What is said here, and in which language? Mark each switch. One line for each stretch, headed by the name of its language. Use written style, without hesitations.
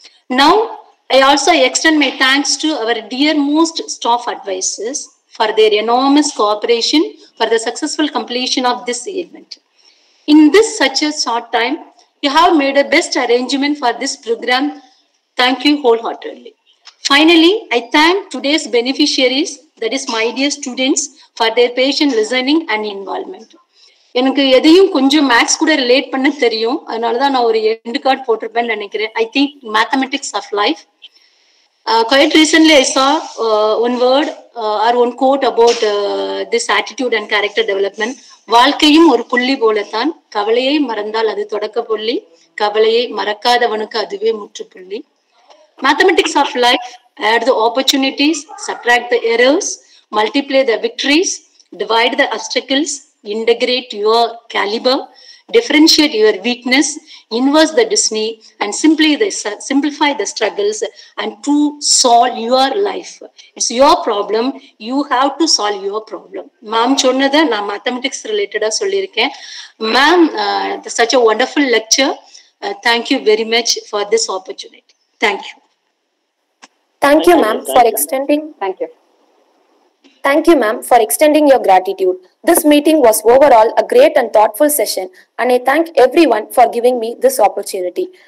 English: Now, I also extend my thanks to our dearmost staff advisors for their enormous cooperation for the successful completion of this event. In this such a short time, you have made a best arrangement for this program. Thank you wholeheartedly. Finally, I thank today's beneficiaries, that is my dear students, for their patient listening and involvement.
Tamil: எனக்கு எதையும் கொஞ்சம் maths கூட relate பண்ண தெரியும், அதனால தான் நான் ஒரு எண்டு கார்டு போட்டிருப்பேன்னு நினைக்கிறேன்.
English: I think mathematics of life. Quite recently, I saw one word or one quote about this attitude and character development.
Tamil: வாழ்க்கையும் ஒரு புள்ளி போலத்தான், கவலையை மறந்தால் அது தொடக்க புள்ளி, கவலையை மறக்காதவனுக்கு அதுவே முற்றுப்புள்ளி.
English: Mathematics of life, add the opportunities, subtract the errors, multiply the victories, divide the obstacles, integrate your caliber, differentiate your weakness, inverse the destiny, and simplify the struggles and to solve your life. It's your problem. You have to solve your problem.
Tamil: Ma'am, சொன்னதை நான்
English: mathematics related
Tamil: சொல்லியிருக்கேன்.
English: Ma'am, such a wonderful lecture. Thank you very much for this opportunity. Thank you. Thank you, ma'am, for extending. Thank you. Thank you, ma'am, for extending your gratitude. This meeting was overall a great and thoughtful session, and I thank everyone for giving me this opportunity.